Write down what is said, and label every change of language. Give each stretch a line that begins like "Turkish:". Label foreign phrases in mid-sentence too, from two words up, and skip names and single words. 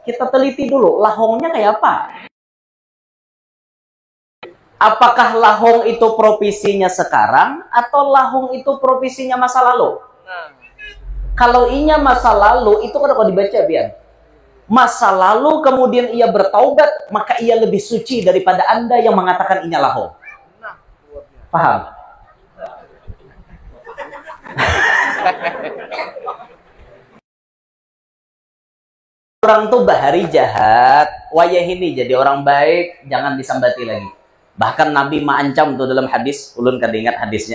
Indonesian: Kita teliti dulu, lahongnya kayak apa? Apakah lahong itu profesinya sekarang atau lahong itu profesinya masa lalu? Kalau inya masa lalu, itu kenapa dibaca biar? Masa lalu kemudian ia bertaubat, maka ia lebih suci daripada Anda yang mengatakan inya lahong. Paham?
Banjar: Orang tuh bahari jahat, wayah ini jadi orang baik, jangan disambati lagi.
Indonesian: Bahkan Nabi mengancam tuh dalam hadis,
Banjar: ulun kada ingat hadisnya.